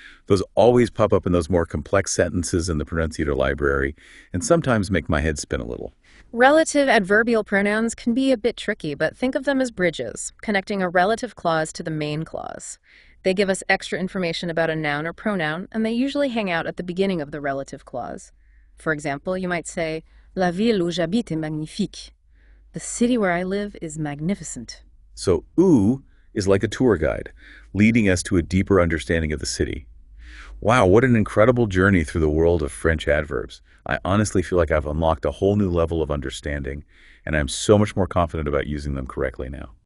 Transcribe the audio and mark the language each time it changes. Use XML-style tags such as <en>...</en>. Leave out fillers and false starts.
<en>Those always pop up in those more complex sentences in the pronunciator library and sometimes make my head spin a little. Relative adverbial pronouns can be a bit tricky, but think of them as bridges, connecting a relative clause to the main clause. They give us extra information about a noun or pronoun, and they usually hang out at the beginning of the relative clause. For example, you might say,</en> <fr>La ville où j'habite est magnifique.</fr> <en>The city where I live is magnificent. So où is like a tour guide, leading us to a deeper understanding of the city. Wow, what an incredible journey through the world of French adverbs. I honestly feel like I've unlocked a whole new level of understanding, and I'm so much more confident about using them correctly now.</en>